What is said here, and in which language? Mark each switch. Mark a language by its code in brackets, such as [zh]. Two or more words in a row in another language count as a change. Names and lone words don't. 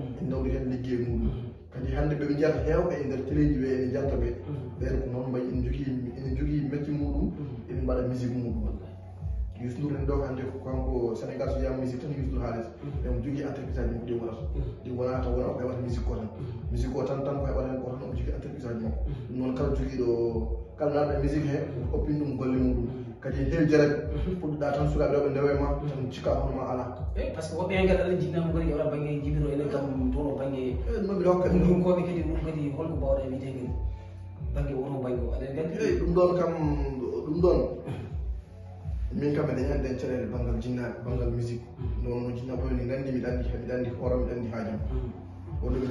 [ff] ene nawdi hen ligguey muɗum kadi hande ɓeɓe jiyata hewɓe e nder téléji ɓe ene jalta ɓe ɓen ko noon mbayi ene jogui métier muɗum ene mbaɗa musique muɗum Youssou Ndour en ɗo hande ko kanko Sénégal so yiyama musique tan Youssou Ndour haalata emo jogui entreprise aji makko ɗi waɗata ɗi wonata wona ko heɓata musique ko tan musique o tan ko heɓata hen ko tan omo jogui entreprise aji makko ɗum noon kala joguiɗo kala nanɗo e musique he oppin ɗum golle muɗum kadi heewi jaraɓe puɗɗoɗa tan sukaɓe rewɓe ndewe ma tan cikka hono ma ala [fr] par ce que [ff] woɓɓe hen kadi aɗa jinnama kadi ora banggue jibiro enen kam toon o banggue noon mbiɗa hokka ɗum koɓe kadi ɗum kadi holko mbawɗa wiide kadi banggue wono banggue o aɗen gandi eyyi ɗum ɗon kam ɗum ɗon min kam eɗen andi en caɗele banggal jinnaɓe banggal musique non no jinnaɓe ni nandi miɗa andi hooram miɗa andi haajam oɗo ɓe